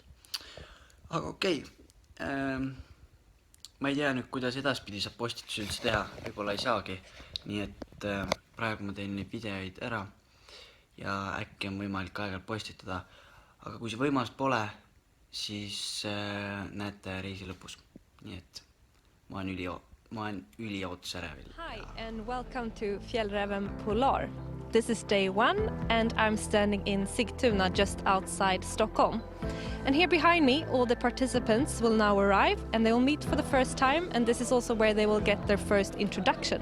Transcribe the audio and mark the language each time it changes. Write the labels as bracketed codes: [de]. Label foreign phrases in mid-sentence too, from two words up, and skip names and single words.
[et] Aga okei, ma ei tea nüüd, kuidas edaspidi saab postitusi üldse teha, võib-olla ei saagi, nii et praegu ma teen neid videoid ära ja äkki on võimalik aeg-ajalt postitada, aga kui see võimalus pole, siis näete reisi lõpus, nii et ma olen üliootusärevil. [en] Hi and welcome to Fjällräven Polar. This is day 1 and I'm standing in Sigtuna just outside Stockholm. And here behind me all the participants will now arrive and they will meet for the first time, and this is also where they will get their first introduction.